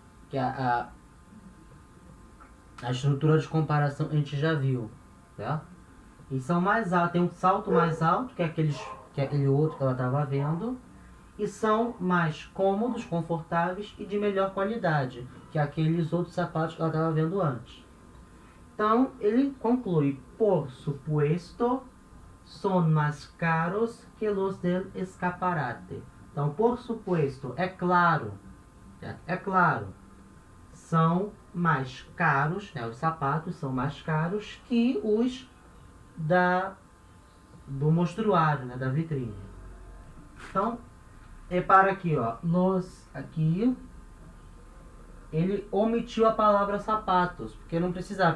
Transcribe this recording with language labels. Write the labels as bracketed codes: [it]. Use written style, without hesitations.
[pt] Que a estrutura de comparação a gente já viu, tá? E são mais altos, tem um salto mais alto que aquele outro que ela estava vendo, e são mais cômodos, confortáveis e de melhor qualidade que aqueles outros sapatos que ela estava vendo antes. Então, ele conclui, [es] por supuesto, son más caros que los del escaparate. [pt] Então, [es] por supuesto, [pt] é claro, são mais caros, né, os sapatos são mais caros que os do mostruário, né, da vitrine. Então, repara aqui, ó, los aqui, ele omitiu a palavra sapatos, porque não precisava.